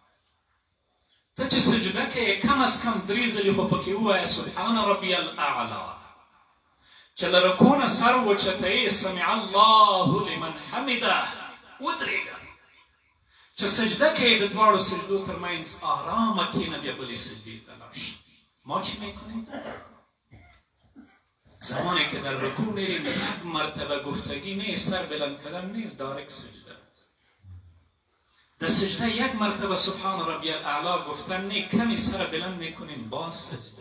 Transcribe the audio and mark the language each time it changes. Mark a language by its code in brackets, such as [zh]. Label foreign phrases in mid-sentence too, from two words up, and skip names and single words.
[ps] ته چې سجده کې کم از کم 3 ځلې خو پکې ووایه [ar] سبحان ربی الاعلی. [ps] چې لرکونه سر وچته [ar] سمع الله لمن حمده [ps] ودرېږه، چې سجده کوې د دواړو سجدو ترمنځ آرامه کښېنه، بیا بلې سجدې ته لاړ شه. [fa] ما چی میکنیم؟ زمانی که در رکوع میریم یک مرتبه گفتگی نیست، سر بلند کردن نیست، دایرکت سجده. در سجده یک مرتبه [ar] سبحان ربی الاعلی [fa] گفتن نیست، کمی سر بلند میکنیم با سجده.